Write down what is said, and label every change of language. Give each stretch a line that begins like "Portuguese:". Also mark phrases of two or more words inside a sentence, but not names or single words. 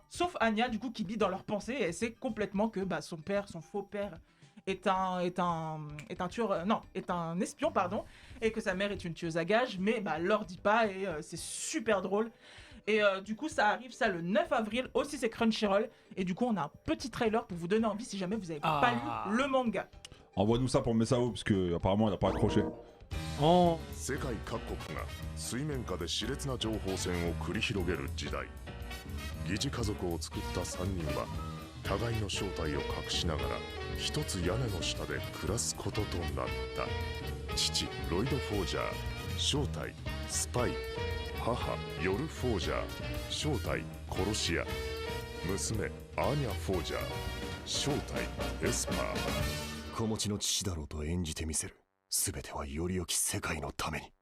French: Sauf Anya, du coup, qui lit dans leurs pensées, et elle sait complètement que son faux père, est un espion, pardon, et que sa mère est une tueuse à gages, mais leur dit pas, et c'est super drôle. Et du coup, ça arrive le 9 avril, aussi c'est Crunchyroll, et du coup, on a un petit trailer pour vous donner envie si jamais vous avez pas lu le manga. Envoie-nous ça pour Messao, parce que apparemment elle a pas accroché. En
Japanese: 世界各国が水面下で熾烈な情報戦を繰り広げる時代疑似家族を作った3人は互いの正体を隠しながら一つ屋根の下で暮らすこととなった父ロイド・フォージャー正体スパイ母ヨル・フォージャー正体殺し屋娘アーニャ・フォージャー正体エスパー子持ちの父だろうと演じてみせる全てはより良き世界のために